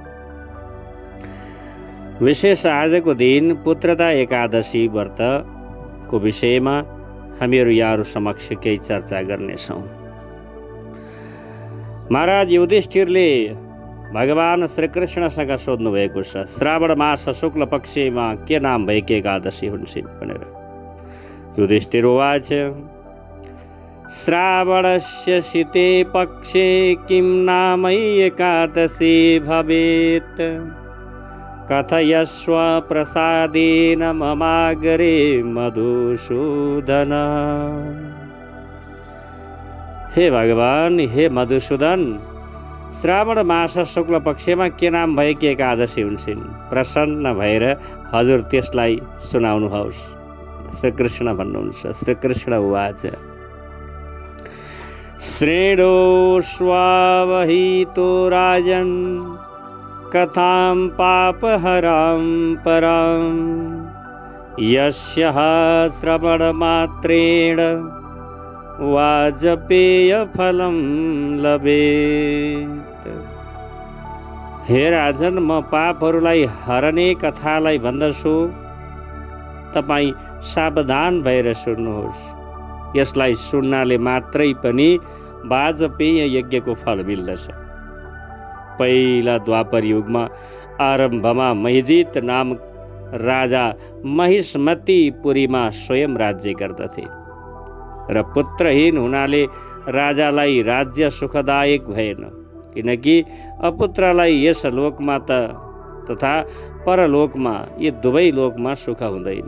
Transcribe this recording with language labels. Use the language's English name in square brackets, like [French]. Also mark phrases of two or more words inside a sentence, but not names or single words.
[Nepali] विशेष आजको दिन पुत्रदा एकादशी व्रतको विषयमा हामीहरू यहाँहरू समक्ष केही चर्चा गर्नेछौँ। महाराज युधिष्ठिरले भगवान श्रीकृष्णसँग सोध्नु भएको छ, श्रावण मास शुक्ल पक्षमा के नाम भएकी एकादशी हुन्छन् भनेर। [Sanskrit] युधिष्ठिर उवाच, श्रावणस्य शीते पक्षे किं नाम एकादशी भवेत्, कथयस्व प्रसादेन ममागरे मधुसूदन। [Nepali] हे भगवान, हे मधुसूदन, श्रावण मास शुक्ल पक्षमा के नाम भएकी एकादशी हुन्छन्? प्रसन्न भएर हजुर त्यसलाई सुनाउनुहोस्। श्रीकृष्ण भन्नुहुन्छ। [Sanskrit] श्रीकृष्ण उवाच, श्रेणोष्वावहितो राजन् कथां पापहरां परां, यस्याः श्रवणमात्रेण वाजपेयफलं लभेत्। [Nepali] हे राजन, म पापहरूलाई हरने कथालाई भन्दछु, तपाईँ सावधान भएर सुन्नुहोस्। यसलाई सुन्नाले मात्रै पनि वाजपेय यज्ञको फल मिल्दछ। पहिला द्वापर युगमा आरम्भमा महिजित नामक राजा महिष्मतीपुरीमा स्वयं राज्य गर्दथे र पुत्रहीन हुनाले राजालाई राज्य सुखदायक भएन, किनकि अपुत्रलाई यस लोकमा तथा परलोकमा, यी दुवै लोकमा सुख हुँदैन।